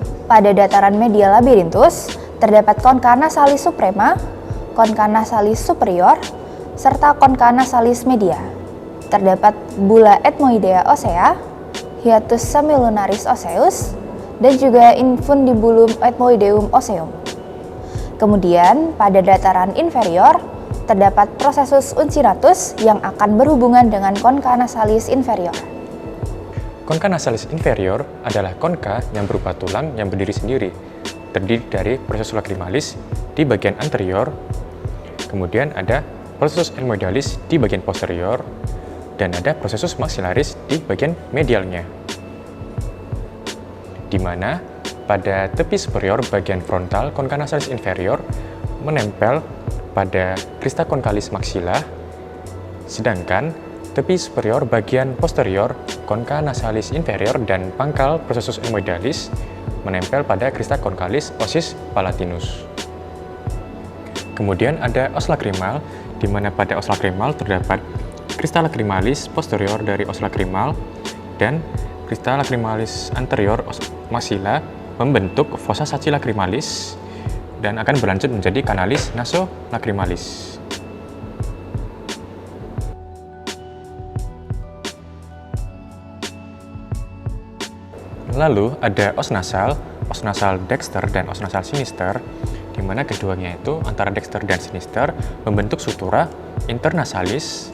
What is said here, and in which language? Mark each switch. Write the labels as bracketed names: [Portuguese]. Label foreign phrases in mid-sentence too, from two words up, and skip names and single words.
[Indonesian] pada dataran medial labirinthus terdapat [Latin] concha nasalis suprema, concha nasalis superior, [Indonesian] serta [Latin] concha nasalis media. [Indonesian] Terdapat [Latin] bula ethmoidea osea, hiatus semilunaris osseus, [Indonesian] dan juga [Latin] infundibulum ethmoideum osseum. [Indonesian] Kemudian pada dataran inferior terdapat [Latin] processus uncinatus [Indonesian] yang akan berhubungan dengan [Latin] concha nasalis inferior. Concha nasalis inferior [Indonesian] adalah concha yang berupa tulang yang berdiri sendiri, terdiri dari [Latin] processus lacrimalis [Indonesian] di bagian anterior, kemudian ada [Latin] processus ethmoidalis [Indonesian] di bagian posterior, dan ada [Latin] processus maxillaris [Indonesian] di bagian medialnya. Di mana pada tepi superior bagian frontal [Latin] concha nasalis inferior [Indonesian] menempel pada [Latin] crista conchalis maxilla, [Indonesian] sedangkan tepi superior bagian posterior [Latin] concha nasalis inferior [Indonesian] dan pangkal [Latin] processus ethmoidalis [Indonesian] menempel pada [Latin] crista conchalis ossis palatinus. [Indonesian] Kemudian ada [Latin] os lacrimal, [Indonesian] di mana pada [Latin] os lacrimal [Indonesian] terdapat [Latin] crista lacrimalis posterior [Indonesian] dari [Latin] os lacrimal [Indonesian] dan [Latin] crista lacrimalis anterior os maxilla [Indonesian] membentuk [Latin] fossa saci lacrimalis [Indonesian] dan akan berlanjut menjadi [Latin] kanalis nasolacrimalis. [Indonesian] Lalu ada [Latin] os nasal dexter [Indonesian] dan [Latin] os nasal sinister, [Indonesian] di mana keduanya itu antara dexter dan sinister membentuk sutura internasalis.